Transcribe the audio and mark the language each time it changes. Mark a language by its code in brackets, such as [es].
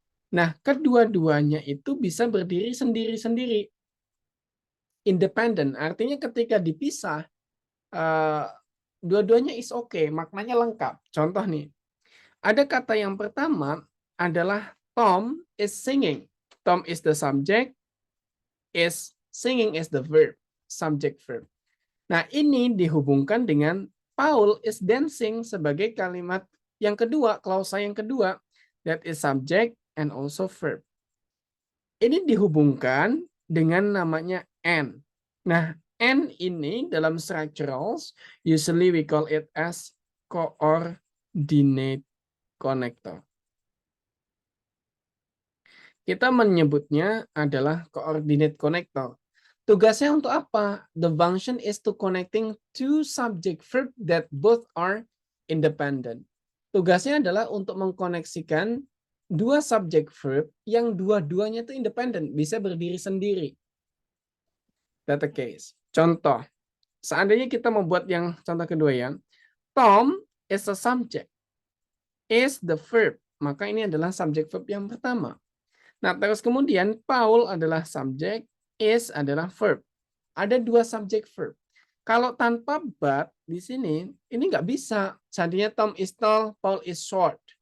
[id] Nah, kedua-duanya itu bisa berdiri sendiri-sendiri. Independent, artinya ketika dipisah, dua-duanya is okay, maknanya lengkap. Contoh nih, ada kata yang pertama adalah Tom is singing. [en] Tom is the subject, is singing is the verb, subject verb. [id] Nah, ini dihubungkan dengan Paul is dancing sebagai kalimat yang kedua, klausa yang kedua, that is subject and also verb. Ini dihubungkan dengan namanya and. Nah, and ini dalam structurals, usually we call it as coordinate connector. Kita menyebutnya adalah coordinate connector. Tugasnya untuk apa? [en] The function is to connecting two subject verb that both are independent. [id] Tugasnya adalah untuk mengkoneksikan dua subject verb yang dua-duanya itu independent, bisa berdiri sendiri. Data case. Contoh, seandainya kita membuat yang contoh kedua ya. [en] Tom is a subject. Is the verb. [id] Maka ini adalah subject verb yang pertama. Nah, terus kemudian Paul adalah subject, is adalah verb. Ada dua subject verb. Kalau tanpa but di sini, ini nggak bisa. [en] Seandainya Tom is tall, Paul is short.